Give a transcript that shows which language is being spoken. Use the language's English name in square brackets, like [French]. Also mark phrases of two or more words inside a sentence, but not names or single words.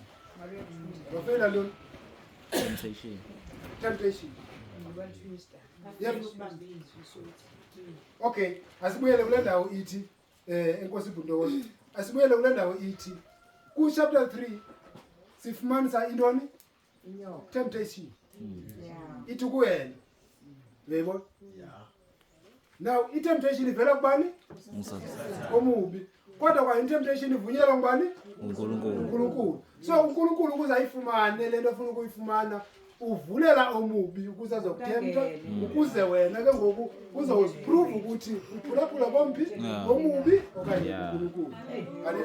[Xhosa] Wafeyila lo temptation. Okay, asibuyele kule ndawo ithi enkosi Bhuntokozo. Asibuyele kule ndawo ithi ku chapter 3 sifumanisa intoni? Temptation. Ithi kuwena. Yebo? Now i-temptation ivela kubani? Omubi. Kodwa kwa i-temptation ivunyelwa ngubani? uNkulunkulu. So uNkulunkulu ukuze ayifumane lento ofuna ukuyifumana uvulela omubi ukuze azokuthemta ukuze wena ke ngoku uzoziprove ukuthi uphulaphula komphi omubi okanye uNkulunkulu.